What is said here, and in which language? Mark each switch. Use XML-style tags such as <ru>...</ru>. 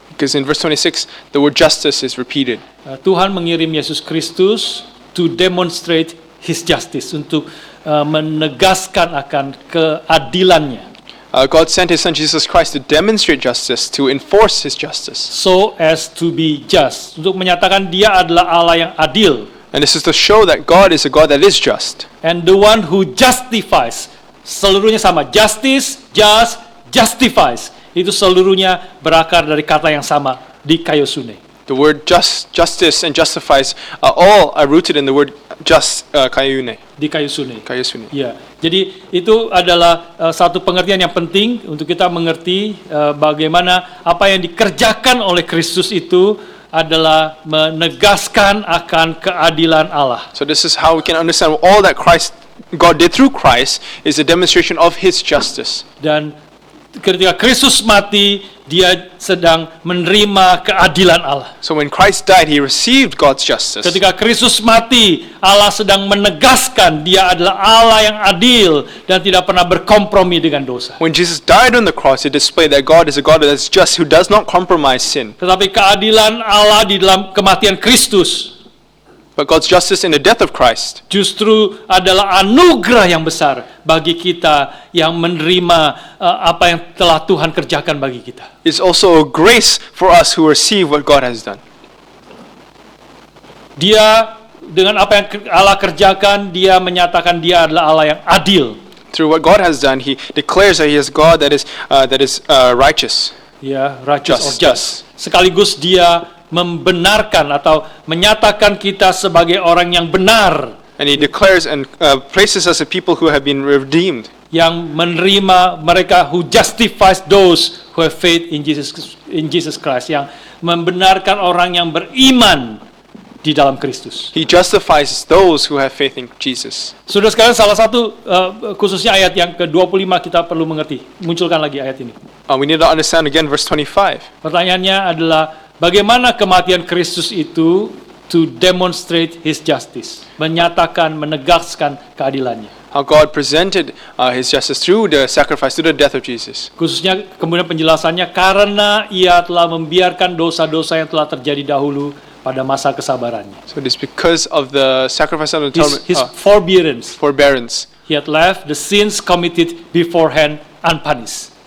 <en>Because in verse 26, the word justice is repeated.</en> <id>Tuhan mengirim Yesus Kristus</id> <en>to demonstrate his justice,</en> <id>untuk menegaskan akan keadilannya.</id> <en>God sent his son Jesus Christ to demonstrate justice, to enforce his justice. So as to be just,</en> <id>untuk menyatakan dia adalah Allah yang adil.</id> <en>And this is to show that God is a God that is just. And the one who justifies,</en> <id>seluruhnya sama,</id> <en>justice, just, justifies.</en> <id>Itu seluruhnya berakar dari kata yang sama, dikaiosune.</id> <en>The word justice and justifies all are rooted in the word kaiosune.</en> <el>Dikaiosune. Kaiosune.</el> <id>Ya, jadi itu adalah satu pengertian yang penting untuk kita mengerti bagaimana apa yang dikerjakan oleh Kristus itu adalah menegaskan akan keadilan Allah.</id> <en>So this is how we can understand all that God did through Christ is a demonstration of his justice.</en> <id>Dan ketika Kristus mati, dia sedang menerima keadilan Allah.</id> <en>So when Christ died, he received God's justice.</en> <id>Ketika Kristus mati, Allah sedang menegaskan dia adalah Allah yang adil dan tidak pernah berkompromi dengan dosa.</id> <en>When Jesus died on the cross, it displayed that God is a God that is just, who does not compromise sin.</en> <id>Tetapi keadilan Allah di dalam kematian Kristus,</id> <en>But God's justice in the death of Christ</en> <id>justru adalah anugerah yang besar bagi kita yang menerima apa yang telah Tuhan kerjakan bagi kita.</id> <en>is also a grace for us who receive what God has done.</en> <id>Dia dengan apa yang Allah kerjakan, dia menyatakan dia adalah Allah yang adil.</id> <en>Through what God has done, he declares that he is God that is righteous. Ya, righteous or Just. just.</en> <id>Sekaligus dia membenarkan atau menyatakan kita sebagai orang yang benar,</id> <en>And he declares and places us as people who have been redeemed.</en> <id>yang menerima mereka,</id> <en>who justifies those who have faith in Jesus Christ,</en> <id>yang membenarkan orang yang beriman di dalam Kristus.</id> <en>He justifies those who have faith in Jesus.</en> <id>Saudara sekalian, salah satu khususnya ayat yang ke-25 kita perlu mengerti. Munculkan lagi ayat ini.</id> <en>We need to understand again verse 25.</en> <id>Pertanyaannya adalah bagaimana kematian Kristus itu</id> <en>to demonstrate his justice,</en> <id>menyatakan, menegaskan keadilannya.</id> <en>How God presented his justice through the sacrifice, through the death of Jesus.</en> <id>Khususnya kemudian penjelasannya, karena ia telah membiarkan dosa-dosa yang telah terjadi dahulu pada masa kesabarannya.</id> <en>So it is because of the sacrifice and His atonement, forbearance. forbearance. He had left the sins committed beforehand unpunished.</en>